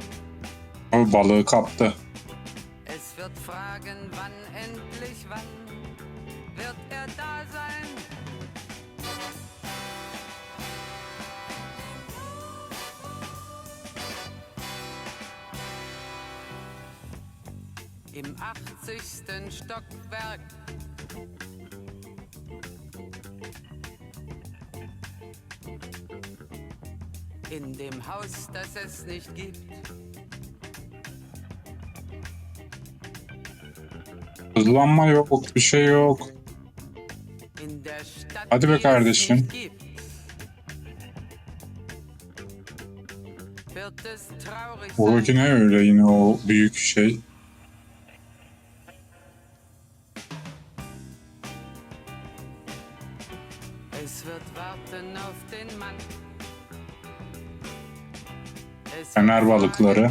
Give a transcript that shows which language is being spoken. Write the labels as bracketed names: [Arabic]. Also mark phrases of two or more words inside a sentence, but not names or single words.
[Turkish] O balığı kaptı. [German] Es wird fragen, wann endlich wann wird er da sein? Im 80. Stockwerk. In dem Haus, das es nicht gibt. [Turkish] Hızlanma yok, bir şey yok. [German] In der Stadt, [Turkish] Hadi be [German] die es [Turkish] kardeşim. [German] nicht gibt. Wird es traurig sein? [Turkish] Oradaki ne öyle yine o büyük şey. [German] Es wird warten auf den Mann. Es Fener wird [Turkish] balıkları.